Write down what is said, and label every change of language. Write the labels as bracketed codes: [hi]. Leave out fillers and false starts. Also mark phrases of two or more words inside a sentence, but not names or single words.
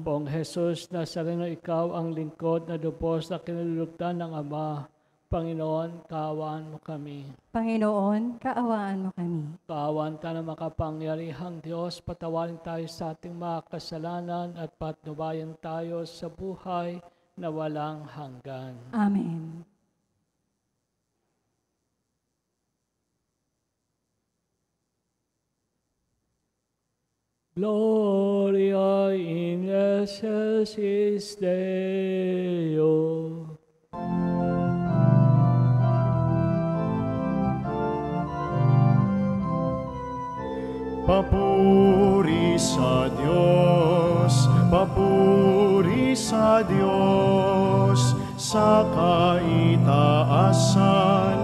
[tl] Poong Jesus Nazareno, Ikaw ang lingkod na lubos na kinalulugdan ng Ama. Panginoon, kaawaan mo kami. Panginoon, kaawaan mo kami. Kaawaan ka na makapangyarihang Diyos, patawarin tayo sa ating mga kasalanan at patnubayan tayo sa buhay na walang hanggan. Amen. [la] Gloria in excelsis Deo. [tl] Papuri sa Diyos, papuri sa Diyos, sa kaitaasan,